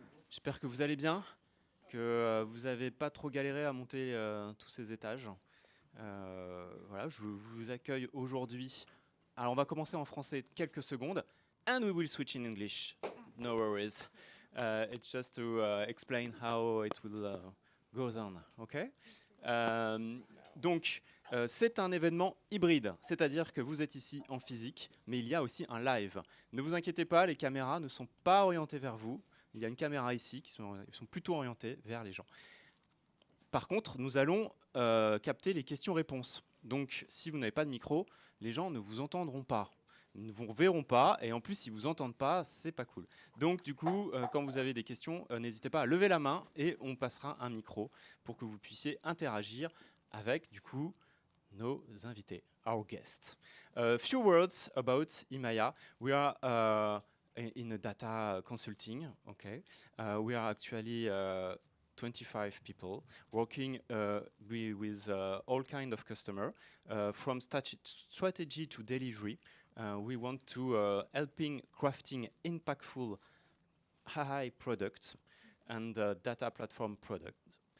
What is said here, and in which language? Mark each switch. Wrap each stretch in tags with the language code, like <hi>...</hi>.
<fr>J'espère que vous allez bien, que vous n'avez pas trop galéré à monter tous ces étages. Voilà, je vous accueille aujourd'hui. Alors, on va commencer en français quelques secondes.</fr> <en>And we will switch in English. No worries. It's just to explain how it will go on. Okay?</en> <fr>Donc, c'est un événement hybride, c'est-à-dire que vous êtes ici en physique, mais il y a aussi un live. Ne vous inquiétez pas, les caméras ne sont pas orientées vers vous. Il y a une caméra ici qui sont plutôt orientées vers les gens. Par contre, nous allons capter les questions-réponses. Donc, si vous n'avez pas de micro, les gens ne vous entendront pas. Ils ne vous verront pas, et en plus, s'ils ne vous entendent pas, c'est pas cool. Donc, du coup, quand vous avez des questions, n'hésitez pas à lever la main et on passera un micro pour que vous puissiez interagir avec, du coup, nos invités,</fr> <en>our guests. Few words about Himaya. We are in a data consulting, okay? We are actually 25 people working with all kind of customer, from strategy to delivery. We want to helping crafting impactful AI products and data platform products.</en>